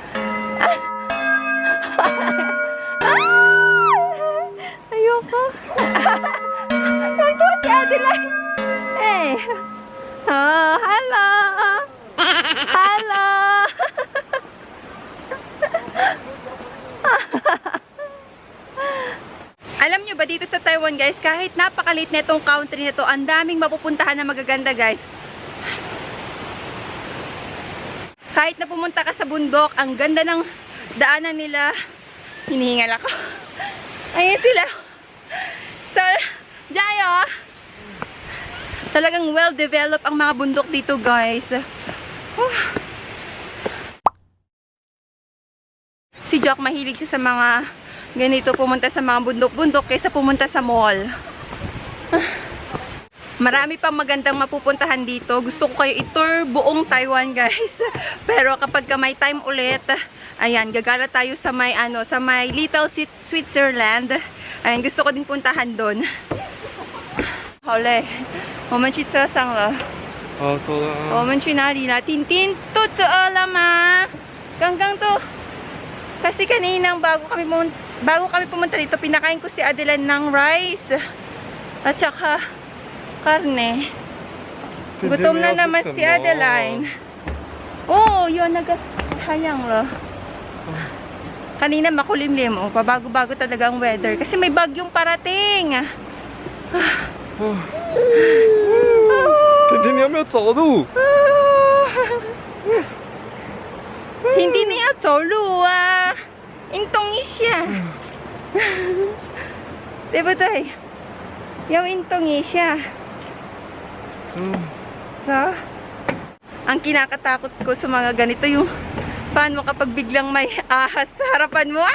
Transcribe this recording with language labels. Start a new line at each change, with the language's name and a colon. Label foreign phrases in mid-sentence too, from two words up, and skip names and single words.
Filipino: Ayoko. Tuwang-tuwa si Adeline. Hey.
English: Oh, hello. Hello.
Filipino: Alam nyo ba dito sa Taiwan, guys, kahit napakalit na itong country na to, ang daming mapupuntahan na magaganda, guys. Kahit na pumunta ka sa bundok, ang ganda ng daanan nila. Hinihingal ako. Ayan sila. So, Jayo. Talagang well-developed ang mga bundok dito, guys. Si Jock mahilig siya sa mga ganito, pumunta sa mga bundok-bundok kaysa pumunta sa mall. Marami pang magandang mapupuntahan dito. Gusto ko kayo i-tour buong Taiwan, guys. Pero kapag may time ulit, ayan, gagala tayo sa may sa may Little Switzerland. Ayan, gusto ko din puntahan doon.
Chinese: 好累，我们去车上了。好，走了啊。我们去哪里了？婷婷肚子饿了吗？刚刚都
Filipino: kasi kaninang bago kami pumunta dito, pinakain ko si Adeline ng rice at saka karne. Gutom na naman si Adeline. Oh, yun, nagatayang lo. Kanina makulimlim, oh, pabago-bago talaga ang weather kasi may bagyong parating.
Chinese: 婷婷，你有没有走路？
Filipino: Hindi na yan solo ah. Intong isya. Diba tayo? Yung intong isya. So, ang kinakatakot ko sa mga ganito yung paano kapag biglang may ahas sa harapan mo.